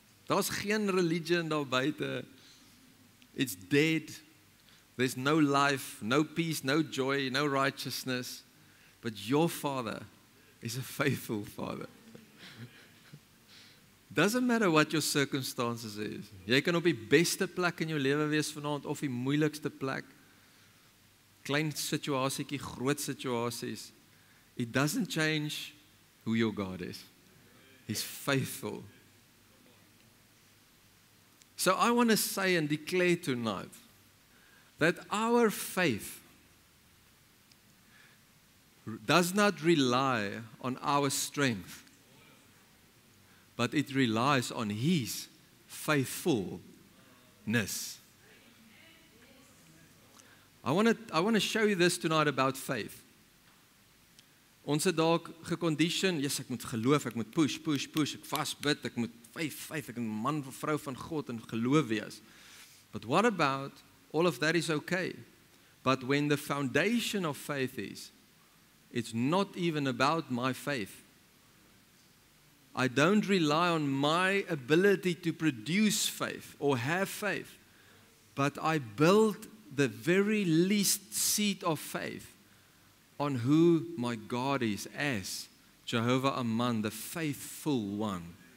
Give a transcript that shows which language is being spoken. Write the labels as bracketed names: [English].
[Afrikaans] Daar's geen religion daar buite. [English] It's dead. There's no life, no peace, no joy, no righteousness. But your Father is a faithful Father. Doesn't matter what your circumstances is. [Afrikaans] Jy kan op die beste plek in jou lewe wees vanaand of die moeilikste plek. Klein situasietjie, groot situasies. [English] It doesn't change who your God is. He's faithful. So I want to say and declare tonight that our faith does not rely on our strength, but it relies on His faithfulness. I want to show you this tonight about faith. [Afrikaans] Ons het dalk gecondition, yes, ek moet geloof, ek moet push, ek vasbid, ek moet faith, ek moet man of vrou van God en geloof wees. [English] But what about, all of that is okay. But when the foundation of faith is, it's not even about my faith. I don't rely on my ability to produce faith or have faith, but I build the very least seed of faith on who my God is as Jehovah Amman, the faithful one.